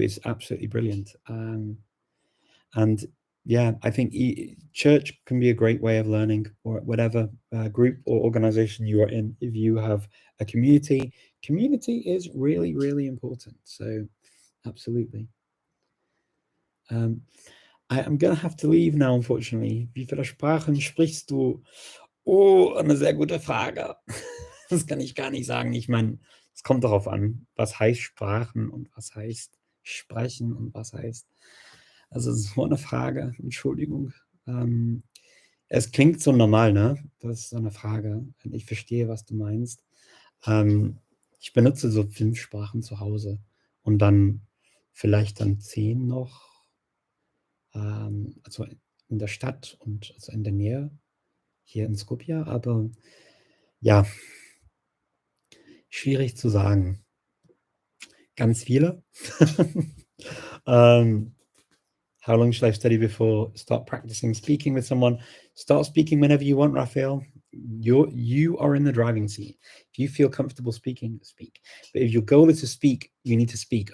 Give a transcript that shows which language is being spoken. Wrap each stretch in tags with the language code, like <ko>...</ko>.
<en>Is absolutely brilliant. And yeah, I think church can be a great way of learning, or whatever group or organization you are in. If you have a community is really, really important. So absolutely. I'm going to have to leave now, unfortunately.</en> <de>Wie viele Sprachen sprichst du? Oh, eine sehr gute Frage. Das kann ich gar nicht sagen. Ich meine, es kommt darauf an, was heißt Sprachen und was heißt sprechen und was heißt. Also so eine Frage, Entschuldigung. Es klingt so normal, ne? Das ist so eine Frage. Ich verstehe, was du meinst. Ich benutze so 5 Sprachen zu Hause und dann vielleicht dann 10 noch. Also in der Stadt und also in der Nähe hier in Skopje, aber ja, schwierig zu sagen. Ganz viele.</de> <en>How long should I study before start practicing speaking with someone? Start speaking whenever you want, Raphael. You are in the driving seat. If you feel comfortable speaking, speak. But if your goal is to speak, you need to speak.</en>